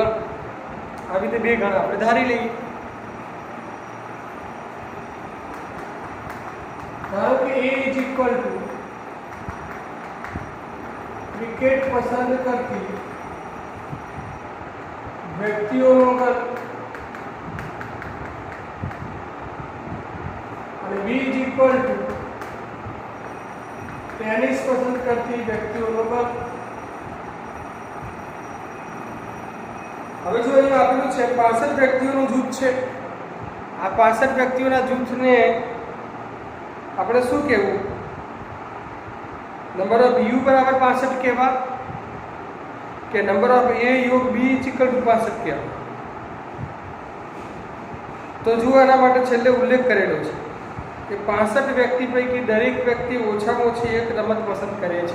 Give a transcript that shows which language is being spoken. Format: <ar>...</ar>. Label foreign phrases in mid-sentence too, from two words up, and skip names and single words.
<gu>આ રીતે બે ગણ આપણે ધારી લઈએ। ધારો કે</gu> <en>A is equal to</en> <gu>ક્રિકેટ પસંદ કરતી વ્યક્તિઓ ગણ ઔર</gu> <en>B is equal to</en> <gu>ટેનિસ પસંદ કરતી વ્યક્તિઓ ગણ। હવે જો અહીં આપેલું છે 65 વ્યક્તિઓનું જૂથ છે। આ 65 વ્યક્તિઓના જૂથને આપણે શું કહેવું?</gu> <en>number of U</en> <gu>બરાબર 65 કહેવા કે</gu> <en>number of A</en> <gu>યોગ</gu> <en>B equal to 65</en> <gu>કહેવા? તો જો આના માટે છેલ્લે ઉલ્લેખ કરેલો છે કે 65 વ્યક્તિ પૈકી દરેક વ્યક્તિ ઓછામાં ઓછી એક રમત પસંદ કરે છે।</gu>